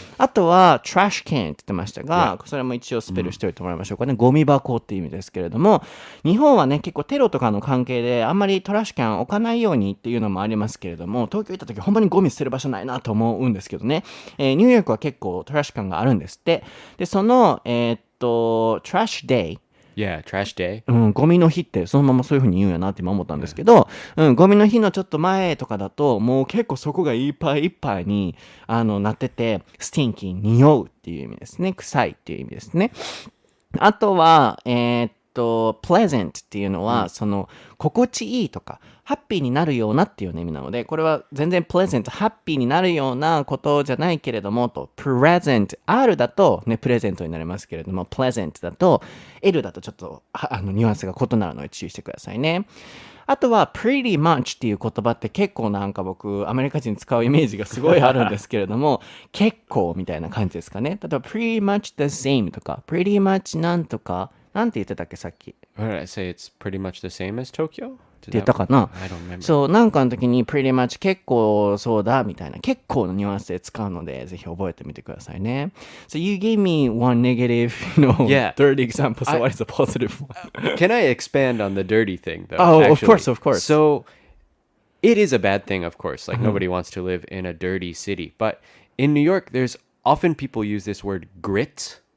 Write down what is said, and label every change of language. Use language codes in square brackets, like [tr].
[ja] あとは、trash can って言ってましたが、それも一応スペルしておいてもらいましょうかね。ゴミ箱っていう意味ですけれども、日本はね、結構テロとかの関係で、あんまりトラッシュキャン置かないようにっていうのもありますけれども、東京行った時ほんまにゴミ捨てる場所ないなと思うんですけどね、ニューヨークは結構トラッシュキャンがあるんですって。で、その、trash day、 [en] Yeah, trash day. [ja] ゴミの日ってそのままそういう風に言うんやなって今思ったんですけど、ゴミの日のちょっと前とかだともう結構そこがいっぱいいっぱいになってて、stinky 匂うっていう意味ですね。臭いっていう意味ですね。あとはpleasant っていうのは、その心地いいとかハッピーになるようなっていう意味なので、これは全然 pleasant、ハッピーになるようなことじゃないけれども、と present、R だとね、プレゼントになりますけれども、pleasant だと、L だとちょっとニュアンスが異なるので注意してくださいね。あとは pretty much っていう言葉って結構なんか僕アメリカ人使うイメージがすごいあるんですけれども結構みたいな感じですかね。例えば [en] pretty much the same [ja] とか pretty much なんとかなんて言ってたっけさっき。 [en] What did I say? It's pretty much the same as Tokyo? [ja] って言ったかな。 [en] I don't remember. [ja] そう、なんかの時に pretty much 結構そうだみたいな結構のニュアンスで使うのでぜひ覚えてみてくださいね。 [en] So you gave me one negative, Yeah. dirty example. So what is a positive one? Can I expand on the dirty thing, though? Oh, actually? of course. So it is a bad thing, of course. Like, nobody wants to live in a dirty city. But in New York, there's often people use this word grit.